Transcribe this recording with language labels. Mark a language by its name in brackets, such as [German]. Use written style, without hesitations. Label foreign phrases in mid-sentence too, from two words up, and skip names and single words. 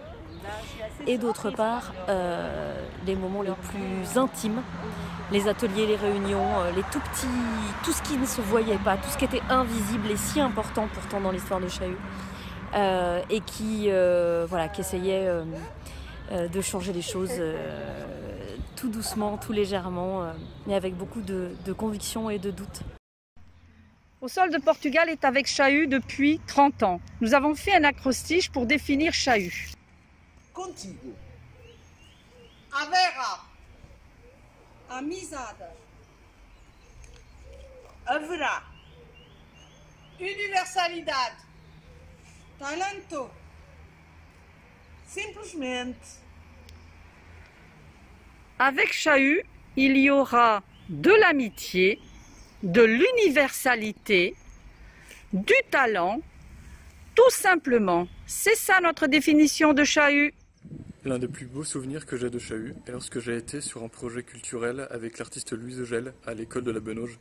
[French] Et d'autre part, les moments les plus intimes, les ateliers, les réunions, les tout petits, tout ce qui ne se voyait pas, tout ce qui était invisible et si important pourtant dans l'histoire de Chahut, et qui essayait de changer les choses tout doucement, tout légèrement, mais avec beaucoup de conviction et de doute. Au Sol de Portugal est avec Chahut depuis 30 ans. Nous avons fait un acrostiche pour définir Chahut. [Portuguese] Contigo. Haverá. Amizade. Haverá. Universalidade. Talento. Simplesmente. [French] Avec Chahut, il y aura de l'amitié, de l'universalité, du talent, tout simplement. C'est ça notre définition de Chahut. L'un des plus beaux souvenirs que j'ai de Chahut est lorsque j'ai été sur un projet culturel avec l'artiste Louise Eugel à l'école de la Benauge.